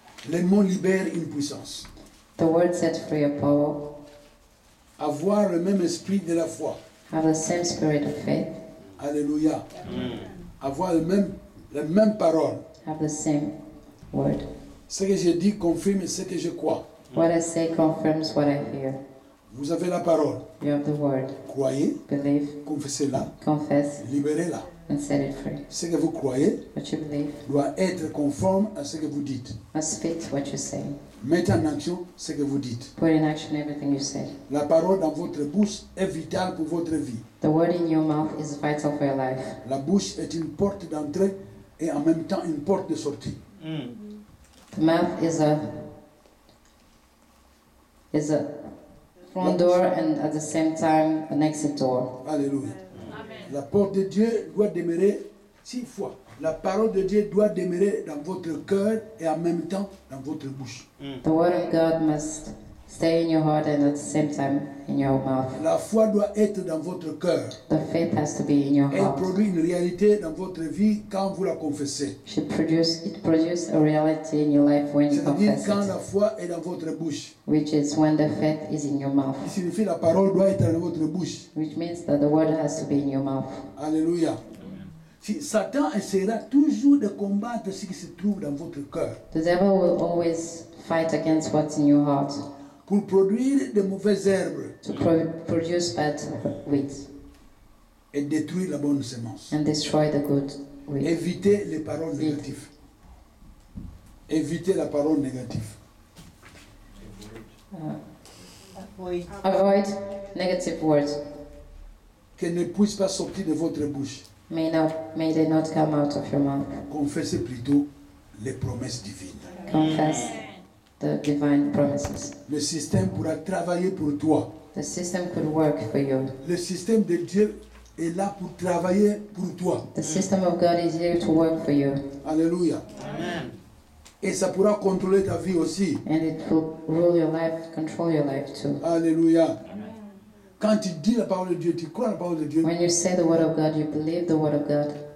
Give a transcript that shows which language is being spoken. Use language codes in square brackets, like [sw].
[fr] Les mots libèrent une puissance. [en] The word set free a power. [fr] Avoir le même esprit de la foi. [en] Have the same spirit of faith. Alléluia. Mm. [fr] Avoir la même parole. [en] Have the same word. [fr] Ce que je dis confirme ce que je crois. [en] What I say confirms what I hear. [fr] Vous avez la parole. [en] You have the word. [fr] Croyez, [en] Believe, [fr] confessez-la, [en] confess, [fr] libérez-la. [en] and set it free. [fr] Ce que vous croyez [en] What you believe [fr] doit être conforme à ce que vous dites. [en] must fit what you say. [fr] Mettez en action ce que vous dites. [en] Put in action everything you say. [fr] La parole dans votre bouche est vitale pour votre vie. [en] The word in your mouth is vital for your life. [fr] La bouche est une porte d'entrée et en même temps une porte de sortie. Mm. [en] The mouth is a front door and at the same time an exit door. Alléluia. Amen. [fr] La porte de Dieu doit demeurer 6 fois. La parole de Dieu doit demeurer dans votre cœur et en même temps dans votre bouche. [en] The word of God must stay in your heart and at the same time in your mouth. [fr] La foi doit être dans votre cœur. [en] The faith has to be in your [fr] Elle [en] heart. [fr] produit une réalité dans votre vie quand vous la confessez. [en] It produces a reality in your life when you [fr] C'est-à-dire [en] confess [fr] quand [en] it, [fr] la foi est dans votre bouche. [en] which is when the faith is in your mouth, [fr] Il signifie la parole doit être dans votre bouche. [en] which means that the word has to be in your mouth. Alléluia. [fr] Si Satan essaiera toujours de combattre ce qui se trouve dans votre cœur [en] The devil will always fight against what's in your heart [fr] pour produire de mauvaises herbes [en] to produce bad weeds [fr] et détruire la bonne semence. [en] and destroy the good weed. [fr] Évitez les paroles négatives. Évitez la parole négative. Oui. [en] Avoid negative words. [fr] Qu'elles ne puissent pas sortir de votre bouche. [en] May they not come out of your mouth. [fr] Confessez plutôt les promesses divines. [en] Confess the divine promises. [fr] Le système pourra travailler pour toi. [en] The system could work for you. [fr] Le système de Dieu est là pour travailler pour toi. [en] The system of God is here to work for you, Alléluia. Amen. [fr] Et ça pourra contrôler ta vie aussi. [en] and it will rule your life, control your life too. [fr] Alléluia. Quand tu dis la parole de Dieu, tu crois la parole de Dieu, [en] When you say the word of God, you believe the word of God.